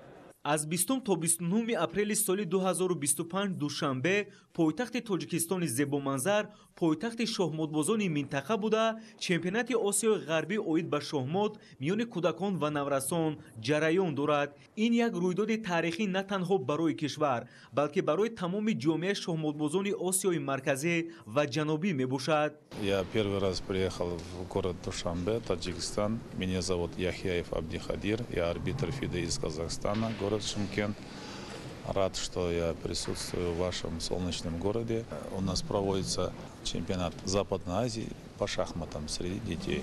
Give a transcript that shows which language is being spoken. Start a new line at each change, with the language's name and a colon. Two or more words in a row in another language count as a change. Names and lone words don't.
Persian: از 20 تا 29 اپریل سال 2025 دوشنبه پایتخت تاجیکستان زیبامنظر پایتخت شهمتبازان منطقه بوده چمپیونات آسیای غربی اوید به شهمت میان کودکان و نورسان جریان دارد. این یک رویداد تاریخی نه تنها برای کشور بلکه برای تمام جامعه شهمتبازان آسیای مرکزی و جنوبی میباشد.
Russian: Я первый раз приехал в город Душанбе, Таджикистан. Меня зовут Яхьяев Абдихадир, я арбитр ФИДЕ из Казахстана, город Шымкент. Рад, что я присутствую в вашем солнечном городе. У нас проводится чемпионат Западной Азии по шахматам среди детей.